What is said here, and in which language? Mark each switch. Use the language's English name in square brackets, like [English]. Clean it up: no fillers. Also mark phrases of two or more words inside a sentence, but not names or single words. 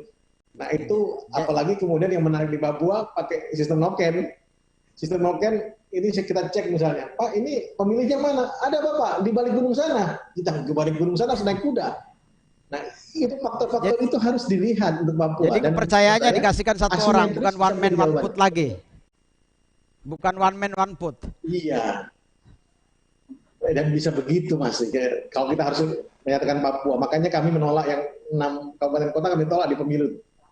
[Indonesian] Nah itu apalagi kemudian yang menarik di Papua pakai sistem Noken. Sistem Noken ini kita cek misalnya, Pak ini pemilihnya mana? Ada Bapak di balik gunung sana. Kita ke balik gunung sana naik kuda. Nah itu faktor-faktor itu harus dilihat untuk Papua. Jadi kepercayaannya dikasihkan satu orang, bukan [English] one man one vote [Indonesian] lagi. [English] Bukan one man one vote. [Indonesian] Iya. Dan bisa begitu Mas. Kalau kita harus menyatakan Papua, makanya kami menolak yang 6 kabupaten kota, kami tolak di pemilu.